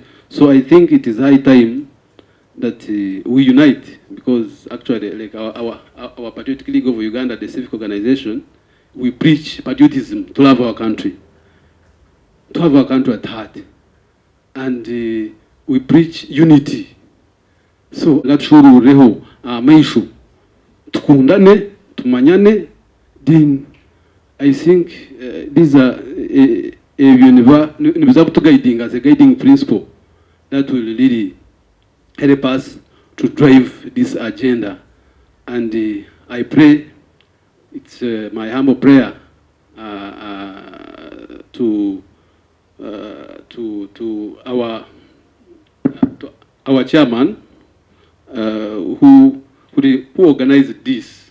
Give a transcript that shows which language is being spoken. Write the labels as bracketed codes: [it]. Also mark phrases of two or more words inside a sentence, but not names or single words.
[en] So I think it is high time that we unite, because actually, like our Patriotic League of Uganda, the civic organization, we preach patriotism, to love our country, to have our country at heart, and we preach unity. [nyn] So gatshuru reho maishu tukundane tumanyane. [en] Then I think these are guiding as a guiding principle that will really help us to drive this agenda. And I pray, it's my humble prayer to our chairman, who organized this.